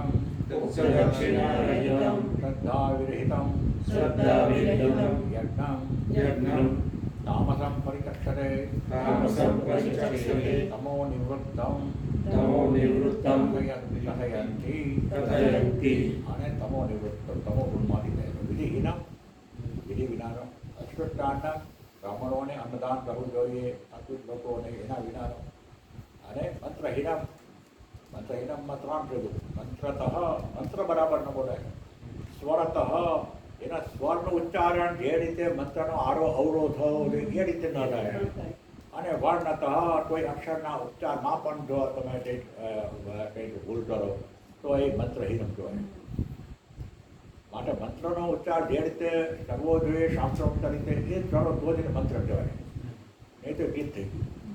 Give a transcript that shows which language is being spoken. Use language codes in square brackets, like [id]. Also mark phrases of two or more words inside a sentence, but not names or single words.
[sa] दक्षिणारहितं श्रद्धाविरहितं श्रद्धाविरहितं यज्ञं यज्ञं तामसं परिचक्षते तामसं परिचक्षते तमो निवृत्तं तमो निवृत्तं कथयन्ति कथयन्ति [gu] અને તમો નિવૃત્ત તમો ગુણમાંથી થયેલો વિધિહીનમ વિધિ વિનાનો અસ્પૃષ્ટાન્ન બ્રાહ્મણોને અન્નદાન કરવું જોઈએ અતુત લોકોને એના વિનાનો અને મંત્રહીનમ મંત્રહીનમમાં 3 કીધું મંત્રતઃ મંત્ર બરાબર ન બોલાય સ્વરતઃ એના સ્વરનું ઉચ્ચારણ જે રીતે મંત્રનો આરો અવરો થયો એ રીતે ન થાય અને વર્ણતઃ કોઈ અક્ષરના ઉચ્ચારમાં પણ જો તમે કંઈક ભૂલ કરો તો એ મંત્રહીનમ કહેવાય માટે મંત્રનો ઉચ્ચાર જે રીતે કરવો જોઈએ શાસ્ત્રોક્ત રીતે એ જ કરો તો જ એને મંત્ર કહેવાય, નહીં તો ગીત થઈ ગયું.